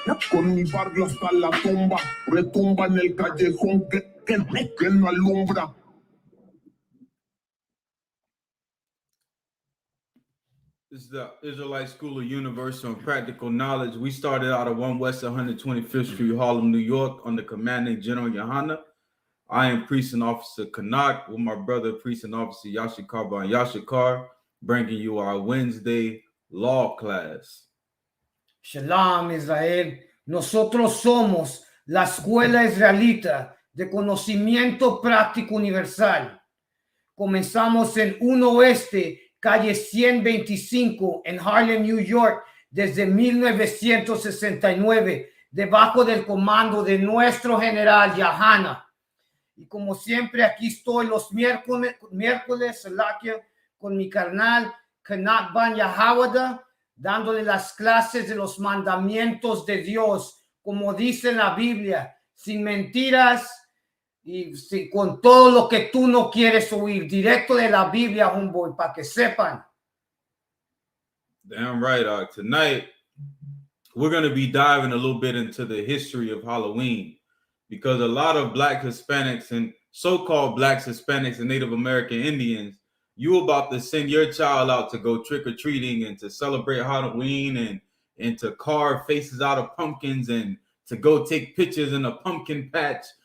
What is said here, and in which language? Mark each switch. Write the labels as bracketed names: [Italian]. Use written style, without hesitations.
[Spanish] Con mi barrio hasta la tumba. Retumba en el callejón que no alumbra. [English] This is the Israelite School of Universal and Practical Knowledge. We started out at 1 West 125th Street, Harlem, New York, under Commanding General Yohana. I am Precinct Officer Kanak with my brother, Precinct Officer Yashikar Ban Yashikar, bringing you our Wednesday law class. Shalom, Israel. [Spanish] Nosotros somos la Escuela Israelita de Conocimiento Práctico Universal. Comenzamos en 1 Oeste, calle 125, en Harlem, New York, desde 1969, debajo del comando de nuestro general Yahana. Y como siempre, aquí estoy los miércoles, Salakia, con mi carnal Kanak Ban Yahawada, dándole las clases de los mandamientos de Dios, como dice en la Biblia, sin mentiras y con todo lo que tú no quieres oír, directo de la Biblia, homeboy, para que sepan. [English] Damn right. Tonight, we're going to be diving a little bit into the history of Halloween, because a lot of Black Hispanics and so-called Blacks, Hispanics, and Native American Indians, you about to send your child out to go trick-or-treating and to celebrate Halloween and to carve faces out of pumpkins and to go take pictures in a pumpkin patch.